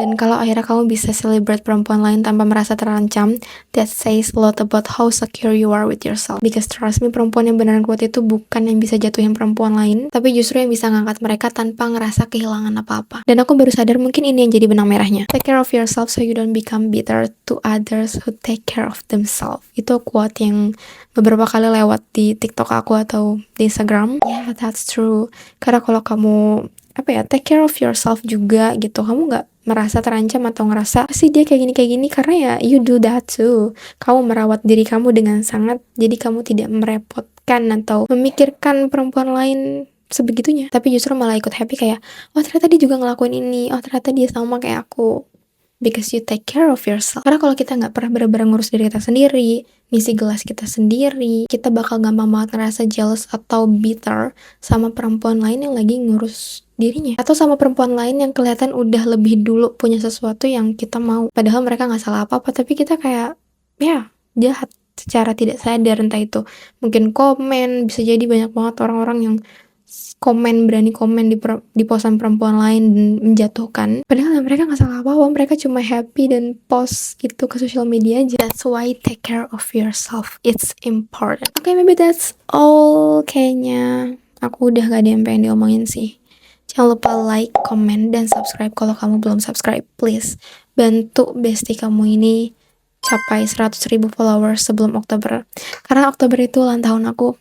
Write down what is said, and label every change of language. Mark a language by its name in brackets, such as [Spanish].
[Indonesian] Dan kalau akhirnya kamu bisa celebrate perempuan lain tanpa merasa terancam, [English] that says a lot about how secure you are with yourself. Because trust me, [Indonesian] perempuan yang beneran kuat itu bukan yang bisa jatuhin perempuan lain, tapi justru yang bisa ngangkat mereka tanpa ngerasa kehilangan apa-apa. Dan aku baru sadar mungkin ini yang jadi benang merahnya. [English] Take care of yourself so you don't become bitter to others who take care of themselves. [Indonesian] Itu quote yang beberapa kali lewat di TikTok aku atau di Instagram. [English] Yeah, that's true. [Indonesian] Karena kalau kamu [English] take care of yourself [Indonesian] juga gitu, kamu nggak merasa terancam atau ngerasa sih dia kayak gini karena ya [English] you do that too. [Indonesian] Kamu merawat diri kamu dengan sangat, jadi kamu tidak merepotkan atau memikirkan perempuan lain sebegitunya, tapi justru malah ikut happy kayak, oh ternyata dia juga ngelakuin ini, oh ternyata dia sama kayak aku. [English] Because you take care of yourself. [Indonesian] Karena kalau kita nggak pernah benar-benar ngurus diri kita sendiri, ngisi gelas kita sendiri, kita bakal gampang banget ngerasa jealous atau bitter sama perempuan lain yang lagi ngurus dirinya, atau sama perempuan lain yang kelihatan udah lebih dulu punya sesuatu yang kita mau, padahal mereka nggak salah apa-apa, tapi kita kayak jahat secara tidak sadar. Entah itu mungkin komen, bisa jadi banyak banget orang-orang yang berani komen di posan perempuan lain dan menjatuhkan, padahal mereka nggak salah apa-apa, mereka cuma happy dan post gitu ke sosial media aja. [English] That's why take care of yourself, it's important. Okay, maybe that's all. [Indonesian] Kayaknya aku udah gak ada yang pengen diomongin sih. Jangan lupa like, comment, dan subscribe kalau kamu belum subscribe. Please bantu bestie kamu ini capai 100.000 followers sebelum Oktober, karena Oktober itu ulang tahun aku.